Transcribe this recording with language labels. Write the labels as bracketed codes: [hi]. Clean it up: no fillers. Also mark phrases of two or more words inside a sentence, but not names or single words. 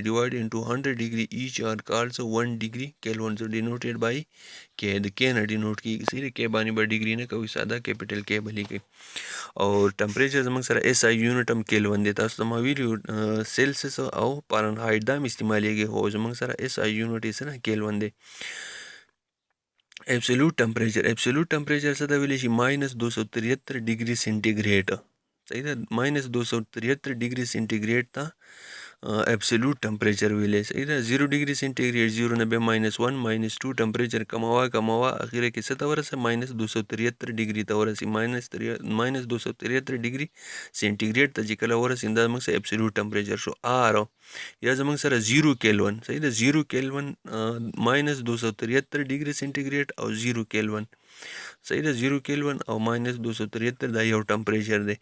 [en] divide into 100 degree each are called 1 degree kelvin denoted by K [ps] د کې نه ډینوټ کېږي. صحیح د کې باندې به ډیګري نه کوي ساده [en] capital K [ps] به لیکئ. او ټمپریچر زموږ سره [en] SI unit [ps] هم کیلون دی. تاسو ته ما ویلي سیلسیس او فارنهایټ دا هم استعمالیږي خو زموږ سره [en] SI unit [ps] یې څه نه کیلون دی. [en] absolute temperature [ps] څه ته ویلی شي -273 [en] degree centigrade [ps] صحیح ده -273 [en] degree centigrade [ps] ته [en] absolute temperature [ps] ویلی صحیح ده 0 [en] degree centigrade [ps] 0 نه بیا -1 -2 ټمپریچر کموه اخره کې څه ته ورسه -273 ډیګري ته ورسي -273 [en] degree centigrade [ps] ته چې کله ورسي دا موږ سره [en] absolute temperature [ps] شو آر یا زموږ سره 0 کیلون صحیح ده 0 کیلون -273 [en] degree centigrade [ps] او 0 کیلون صحیح ده 0 کیلون او -273 دا یو ټمپریچر دی.